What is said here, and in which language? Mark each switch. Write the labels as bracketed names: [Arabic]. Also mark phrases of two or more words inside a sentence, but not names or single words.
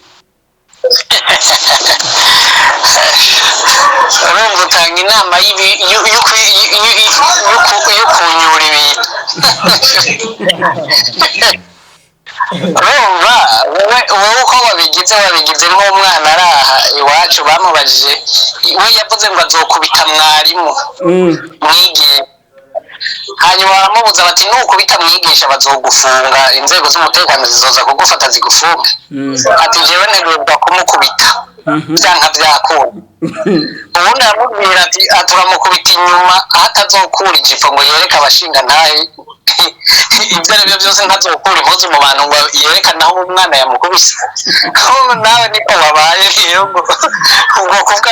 [Rundi] urumva utanga inama yo kunyura ibintu urumva wowe uko wabigize nk'umwana araha iwacu bamubajije we yavuze ngo azokubita mwarimu mwigisha hanyuma baramubuza bati nukubita mwigisha bazogufunga inzego z'umutekano zizoza kugufata zigufunga ati jewe ntegerezwa kumukubita byanka byakunda ubundi aramubwira ati turamukubita inyuma aho atazokura ijipo ngo yereke abashinga ntahe ibyo ari byo byose ntazokura impuzu mu bantu ngo yerekane aho umwana yamukubise nawe niko babaye rero ubwo kubwawe